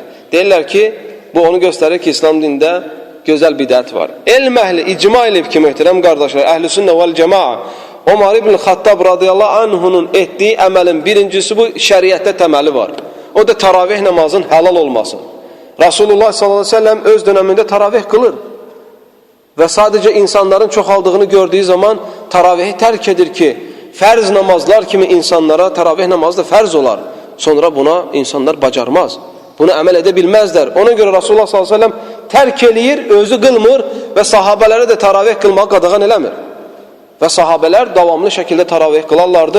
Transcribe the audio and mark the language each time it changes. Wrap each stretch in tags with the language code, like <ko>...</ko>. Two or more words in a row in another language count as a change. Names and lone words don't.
<az>Deyirlər ki, bu onu göstərir ki, İslam dində gözəl bidət var. Elm əhli icma elib ki, möhtərəm qardaşlar,</az> <ar>أهل السنة والجماعة,</ar> <az>Ömər ibn Xattab</az> <ar>رضي الله عنه</ar> <az>etdiyi əməlin birincisi bu şəriətdə təməli var. O da taravih namazın halal olması.</az> <tr>Rasulullah</tr> <ar>صلى الله عليه وسلم</ar> <tr>öz döneminde taravih kılır. Ve sadece insanların çoxaldığını gördüğü zaman taravihi terk edir ki,</tr> <az>fərz namazlar kimi insanlara taravih namazı da fərz olar. Sonra buna insanlar bacarmaz. Bunu əməl edə bilməzlər. Ona görə Rasulullah</az> <ar>صلى الله عليه وسلم</ar> <az>terk eləyir, özü qılmır və sahabələrə də taravih qılmağı qadağan eləmir. Və sahabələr davamlı şəkildə taravih qılarlardı.</az>